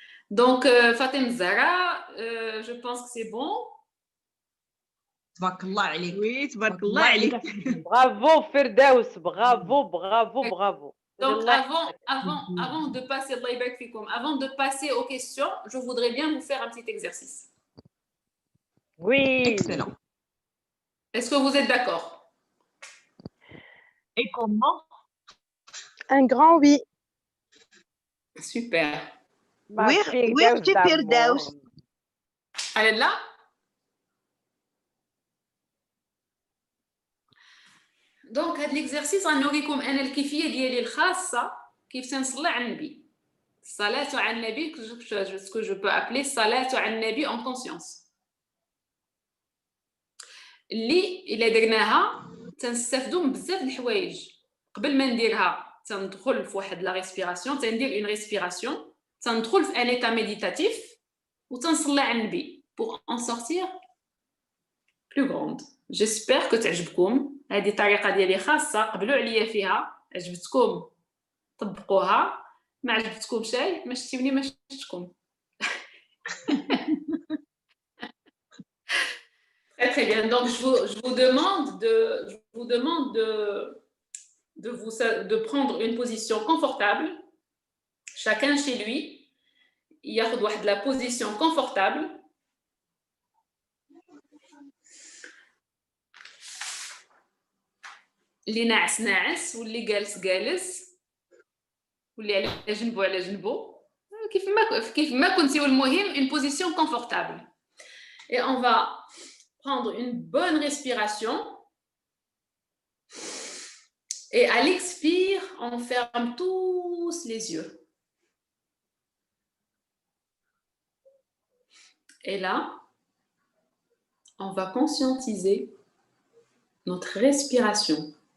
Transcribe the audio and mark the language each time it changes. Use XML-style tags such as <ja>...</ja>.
<ar>دونك</ar> <fr>فاطمه الزهراء je pense que c'est bon.</fr> <ar>تبارك الله عليك. وي تبارك الله عليك. برافو فردوس، برافو برافو برافو.</ar> <fr>Donc avant de passer, Allah</fr> <ar>يبارك فيكم,</ar> <fr>avant de passer aux questions, je voudrais bien vous faire un petit exercice. Oui. Excellent. Est-ce que vous êtes d'accord? Et comment? Un grand oui. Super. Oui, Firdaus. Allez là.</fr> <ar>Donc هذا l'exercice غنوريكم انا الكيفيه ديالي الخاصه كيف تنصلي على النبي. الصلاه على النبي</ar> <fr>ce que je peux appeler الصلاه على النبي en conscience.</fr> <ar>اللي الا درناها تنستافدوا من بزاف د الحوايج. قبل ما نديرها تندخل في واحد لا ريسبيراسيون، تندير اون ريسبيراسيون، تندخل في ان ايتا ميديتاتيف وتنصلي على النبي</ar> <fr>pour en sortir plus grande. J'espère que</fr> <ar>تعجبكم. هذه طريقه ديالي خاصه، قبلوا عليا فيها، عجبتكم طبقوها، ما عجبتكم شيء ما شتيوني ما شفتكم.</ar> <fr>Très très bien. Donc je vous demande de prendre une position confortable. Chacun chez lui</fr> <ar>ياخذ واحد</ar> <fr>la position confortable.</fr> <ar>اللي ناعس ناعس واللي جالس جالس واللي على جنبو على جنبو، كيف ما كنتي، والمهم</ar> <fr>une position confortable. Et on va prendre une bonne respiration. Et à l'expire, on ferme tous les yeux. Et là, on va conscientiser notre respiration.</fr>